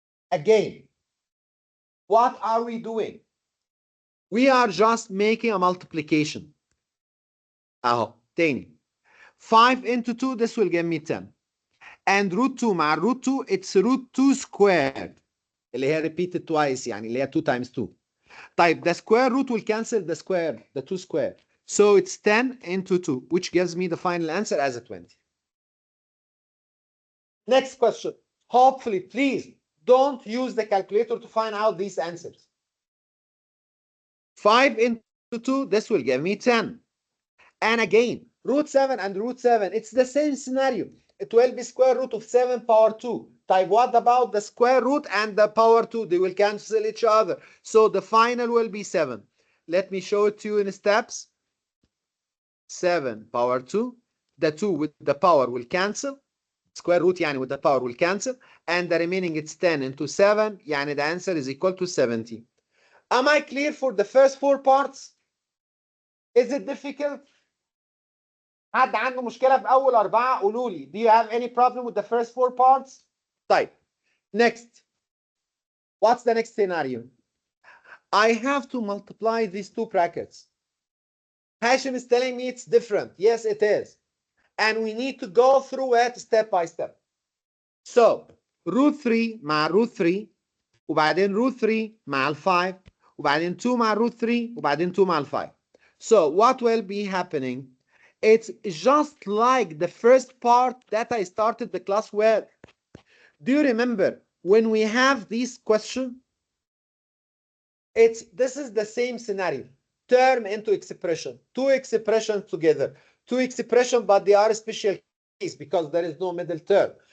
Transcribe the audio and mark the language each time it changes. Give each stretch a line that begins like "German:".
English: Again, what are we doing? We are just making a multiplication.
Arabic: اهو تاني
English: 5 into 2, this will give me 10. And root 2 مع root 2, it's root 2 squared.
Arabic: اللي هي
English: repeated twice
Arabic: يعني اللي هي
English: 2 times 2. طيب the square root will cancel the square, the 2 square. So it's 10 into 2, which gives me the final answer as a 20. Next question. Hopefully, please don't use the calculator to find out these answers. 5 into 2, this will give me 10. And again, root 7 and root 7, it's the same scenario. It will be square root of 7 power 2. Type, what about the square root and the power 2? They will cancel each other. So the final will be 7. Let me show it to you in steps. 7 power 2. The 2 with the power will cancel. Square root يعني with the power will cancel. And the remaining it's 10 into 7. يعني the answer is equal to 70. Am I clear for the first 4 parts? Is it difficult?
Arabic: حد عنده مشكلة في أول 4 قولوا لي.
English: Do you have any problem with the first 4 parts? طيب. Next. What's the next scenario? I have to multiply these two brackets. Hashim is telling me it's different. Yes, it is. And we need to go through it step by step.
Arabic: So, root 3 مع root 3 وبعدين root 3 مع ال 5 وبعدين 2 مع root 3 وبعدين 2 مع ال 5.
English: So, what will be happening? It's just like the first part that I started the class with. Do you remember when we have this question? This is the same scenario. Term into expression. Two expressions together. Two expressions, but they are special case because there is no middle term.